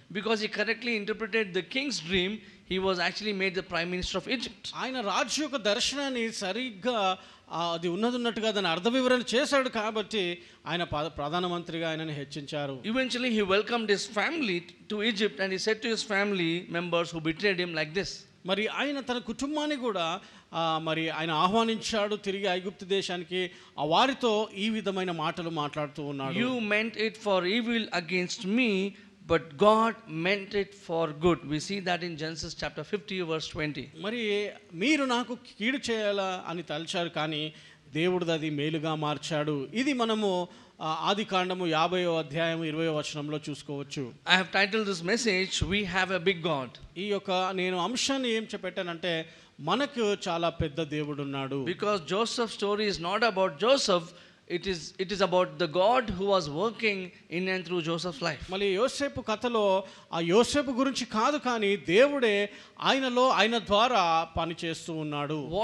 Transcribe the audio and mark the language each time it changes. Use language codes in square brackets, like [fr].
[en] Because he correctly interpreted the king's dream, he was actually made the prime minister of Egypt. [te] ఆయన రాజు యొక్క దర్శనాన్ని సరిగ్గా అది ఉన్నట్టుగా దాని అర్థ వివరణ చేశాడు కాబట్టి ఆయన ప్రధానమంత్రిగా ఆయనను హెచ్చించారు. [en] Eventually he welcomed his family to Egypt and he said to his family members who betrayed him like this. [te] మరి ఆయన తన కుటుంబాన్ని కూడా మరి ఆయన ఆహ్వానించాడు తిరిగి ఐగుప్తు దేశానికి. వారితో ఈ విధమైన మాటలు మాట్లాడుతూ ఉన్నాడు. [en] You meant it for evil against me, but God meant it for good. We see that in Genesis chapter 50 verse 20. [te] మరి మీరు నాకు కీడు చేయాలా అని తలచారు కానీ దేవుడు అది మేలుగా మార్చాడు. ఇది మనము ఆదికాండము 50వ అధ్యాయం 20వ వచనంలో చూసుకోవచ్చు. [en] I have titled this message, We Have a Big God. [te] ఈ యొక్క నేను అంశాన్ని ఏం చెప్పానంటే మనకు చాలా పెద్ద దేవుడు ఉన్నాడు. [en] Because Joseph's story is not about Joseph, it is about the God who was working in and through Joseph's life. [te] మళ్ళీ యోసేపు కథలో ఆ యోసేపు గురించి కాదు కానీ దేవుడే ఆయన ద్వారా పని చేస్తూ ఉన్నాడు.